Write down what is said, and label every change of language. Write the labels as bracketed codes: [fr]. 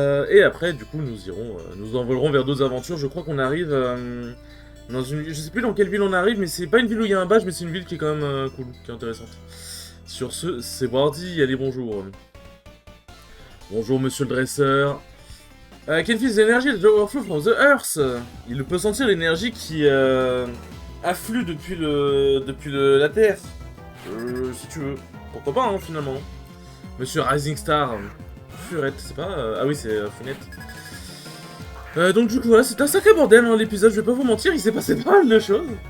[fr] Et après, du coup, nous envolerons vers d'autres aventures. Je crois qu'on arrive dans une, je sais plus dans quelle ville on arrive, mais c'est pas une ville où il y a un badge, mais c'est une ville qui est quand même cool, qui est intéressante. Sur ce, c'est Wardy, allez bonjour. Bonjour monsieur le dresseur. [en] Can feel the energy that overflow from the earth. [fr] Il peut sentir l'énergie qui afflue depuis la terre. Si tu veux. Pourquoi pas, hein, finalement. Monsieur Rising Star. Furette, c'est pas... ah oui, c'est Funette. Donc du coup, voilà, c'est un sacré bordel, hein, l'épisode, je vais pas vous mentir, il s'est passé pas mal de choses.